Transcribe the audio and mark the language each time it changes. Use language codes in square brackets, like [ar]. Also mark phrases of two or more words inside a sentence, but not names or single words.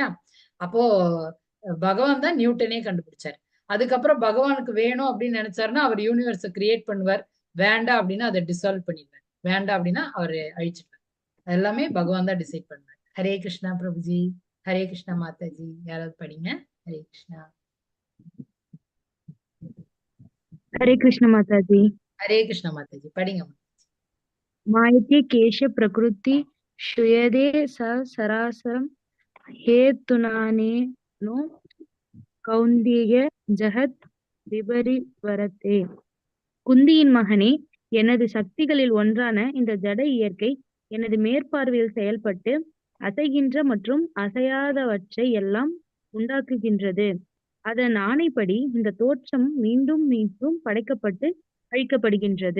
[ta] அப்போ பகவான் தான் நியூட்டனே கண்டுபிடிச்சார். அதுக்கப்புறம் பகவானுக்கு வேணும் அப்படின்னு நினைச்சாருன்னா அவர் யூனிவர்ஸை கிரியேட் பண்ணுவார். வேண்டாம் அப்படின்னா அதை டிசால்வ் பண்ணிடுவார். வேண்டாம் அப்படின்னா அவரு அழிச்சிடுவார். எல்லாமே பகவான் தான் டிசைட் பண்ணுவார். ஹரே கிருஷ்ணா பிரபுஜி, ஹரே கிருஷ்ணா மாதாஜி. யாராவது படிங்க. ஹரே கிருஷ்ணா. [hi] हरे कृष्ण माताजी। [ta] ஹரே கிருஷ்ணா மாதாஜி படிங்க. [sa] मायते केश प्रकृति श्रूयते स सरासरं हेतुनानेनो कौन्तेय जगद् विपरिवर्तते. [ta] குந்தியின் மகனே, எனது சக்திகளில் ஒன்றான இந்த ஜட இயற்கை எனது மேற்பார்வையில் செயல்பட்டு அசைகின்ற மற்றும் அசையாதவற்றை எல்லாம் உண்டாக்குகின்றது. அதன் ஆணைப்படி இந்த தோற்றம் மீண்டும் மீண்டும் படைக்கப்பட்டு அழிக்கப்படுகின்றது.